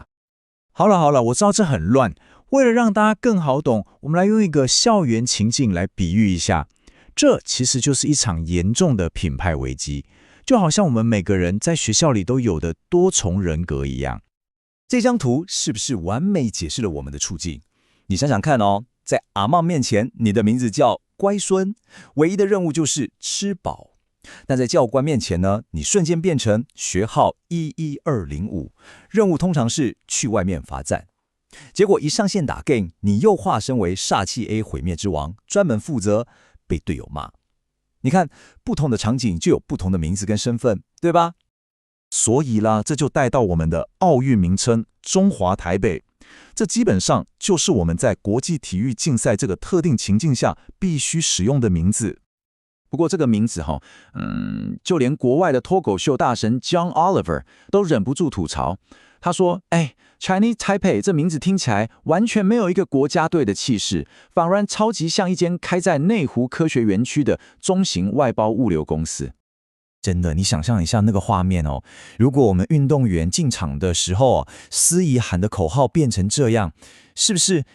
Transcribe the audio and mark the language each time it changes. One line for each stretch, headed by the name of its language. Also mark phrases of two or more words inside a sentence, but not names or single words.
Chinese: 好了，我知道這很亂。為了讓大家更好懂，我們來用一個校園情境來比喻一下。這其實就是一場嚴重的品牌危機，就好像我們每個人在學校裡都有的多重人格一樣。這張圖是不是完美解釋了我們的處境？你想想看哦，在阿嬤面前，你的名字叫乖孫，唯一的任務就是吃飽；但在教官面前呢，你瞬間變成學號11205，任務通常是去外面罰站。結果一上線打 game， 你又化身為煞氣 A 毀滅之王，專門負責被隊友罵。你看，不同的場景就有不同的名字跟身份，對吧？所以啦，這就帶到我們的奧運名稱中華台北。這基本上就是我們在國際體育競賽這個特定情境下必須使用的名字。不過這個名字就連國外的脫口秀大神 John Oliver 都忍不住吐槽。他說 ：“Chinese Taipei 這名字聽起來完全沒有一個國家隊的氣勢，反而超級像一間開在內湖科學園區的中型外包物流公司。” 真的，你想象一下那個畫面哦，如果我們運動員進場的時候，司儀喊的口號變成這樣，是不是？